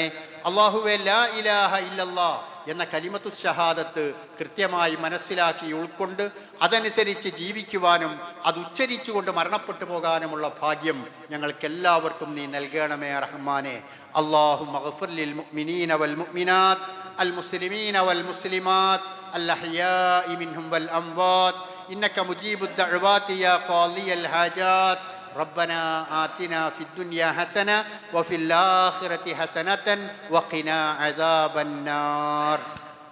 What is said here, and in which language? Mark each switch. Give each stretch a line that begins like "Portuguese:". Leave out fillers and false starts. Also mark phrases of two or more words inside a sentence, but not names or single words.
Malayalam: അള്ളാഹുവേ,
Arabic: لا إله إلا الله
Malayalam: എന്ന
Arabic: كلمة الشهادة
Malayalam: കൃത്യമായി മനസ്സിലാക്കി ഉൾക്കൊണ്ട് അതനുസരിച്ച് ജീവിക്കുവാനും അത് ഉച്ചരിച്ചുകൊണ്ട് മരണപ്പെട്ടു പോകാനുമുള്ള ഭാഗ്യം ഞങ്ങൾക്കെല്ലാവർക്കും നീ നൽകണമേ റഹ്മാനെ.
Arabic: اللهم اغفر للمؤمنين والمؤمنات والمسلمين والمسلمات الأحياء منهم والأموات إنك مجيب الدعوات يا قاضي الحاجات. ربنا آتنا في الدنيا حسنة وفي الآخرة حسنة وقنا عذاب النار.